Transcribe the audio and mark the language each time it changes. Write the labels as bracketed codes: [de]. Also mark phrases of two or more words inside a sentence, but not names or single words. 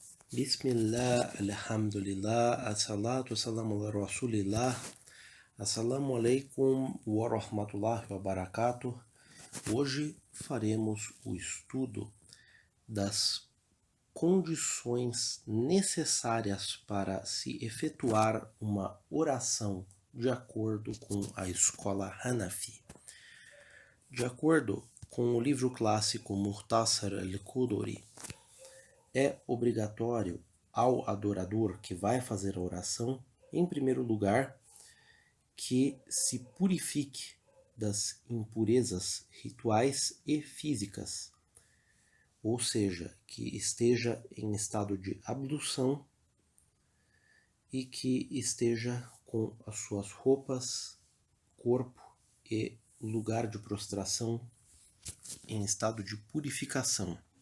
[ar] بسم الله، الحمد لله، الصلاة والسلام على رسول الله، السلام عليكم ورحمة الله وبركاته. [pt] Hoje faremos o estudo das condições necessárias para se efetuar uma oração de acordo com a escola Hanafi. De acordo com o livro clássico Mukhtasar al-Quduri, é obrigatório ao adorador que vai fazer a oração, em primeiro lugar, que se purifique das impurezas rituais e físicas, ou seja, que esteja em estado de ablução e que esteja com as suas roupas, corpo e lugar de prostração em estado de purificação.